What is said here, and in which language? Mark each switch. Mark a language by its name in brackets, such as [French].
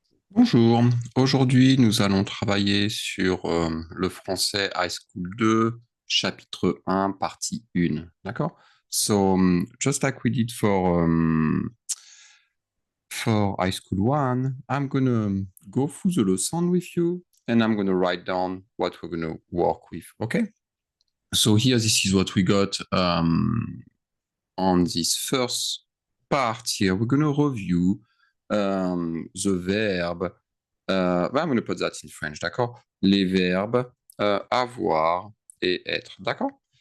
[French] Bonjour, aujourd'hui nous allons travailler sur le français High School 2, chapitre 1, partie 1. D'accord? [English] So, just like we did for High School 1, I'm gonna go through the lesson with you and I'm gonna write down what we're gonna work with. Okay? So here, this is what we got on this first part here. We're gonna review the verb. I'm going to put that in French, [French] d'accord? Les verbes avoir et être, d'accord?